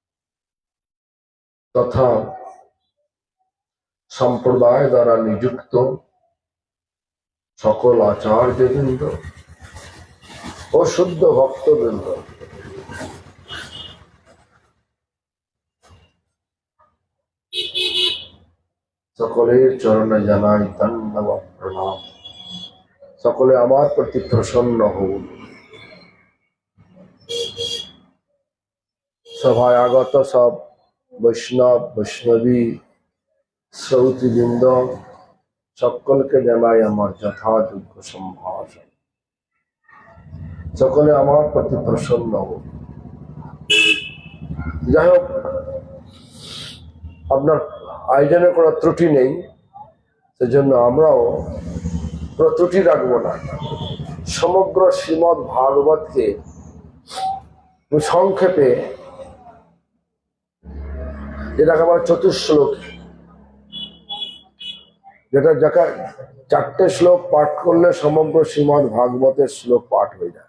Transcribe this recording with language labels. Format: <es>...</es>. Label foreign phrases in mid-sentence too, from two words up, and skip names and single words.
<bn>তথা সম্প্রদায় দ্বারা নিযুক্ত সকল আচার্যবৃন্দ আর শুদ্ধ ভক্তবৃন্দ সকলের চরণে জানাই ধন্যবাদ প্রণাম। সকলে আমার প্রতি প্রসন্ন হন। সভায় আগত সব বৈষ্ণব বৈষ্ণবী শ্রোতৃবৃন্দ সকল কে জানাই আমার যথাযোগ্য সম্ভাষণ। সকলে আমার প্রতি প্রসন্ন হন। যাই হোক, আপনার আয়োজনে কোনো ত্রুটি নেই, সেজন্য আমরাও কোনো ত্রুটি রাখবো না। সমগ্র শ্রীমদ ভাগবতকে সংক্ষেপে, যেটাকে আমরা চতুশ্লোক, যেটা যাকে 4টে শ্লোক পাঠ করলে সমগ্র শ্রীমদ ভাগবতের শ্লোক পাঠ হয়ে যায়।</bn>